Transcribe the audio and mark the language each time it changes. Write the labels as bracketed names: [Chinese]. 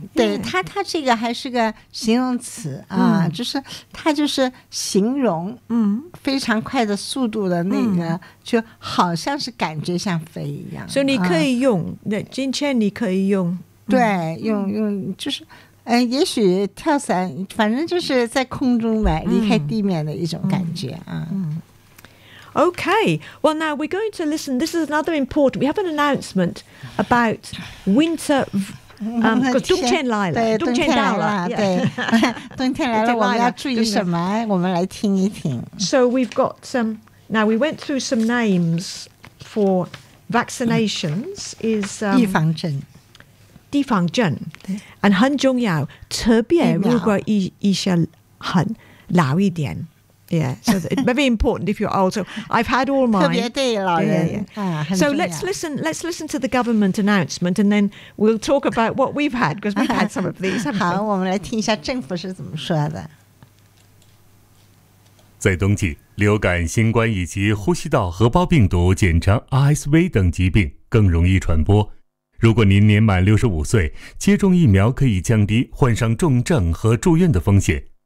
[Chinese] 对，他这个还是个形容词啊，就是他就是形容，非常快的速度的那个，就好像是感觉像飞一样。所以你可以用，那今天你可以用，对，用就是，也许跳伞，反正就是在空中嘛，离开地面的一种感觉啊。 [English] Okay, well now we're going to listen. This is another important, we have an announcement about winter, because [Chinese] 冬天来了，冬天来了，对，冬天来了，我们要注意什么？我们来听一听。 [English] So we've got some, now we went through some names for vaccinations. Is [Chinese] 预防针。预防针。 And 很重要，特别如果一些很老一点。 [English] Yeah, so it's very important if you're old. So I've had all mine. [Chinese] 特别对老人。 [English] So let's listen to the government announcement, and then we'll talk about what we've had, because we've had some of these. [Chinese] 好，我们来听一下政府是怎么说的。在冬季，流感、新冠以及呼吸道合胞病毒，简称RSV等疾病更容易传播。如果您年满65岁， 接种疫苗可以降低患上重症和住院的风险。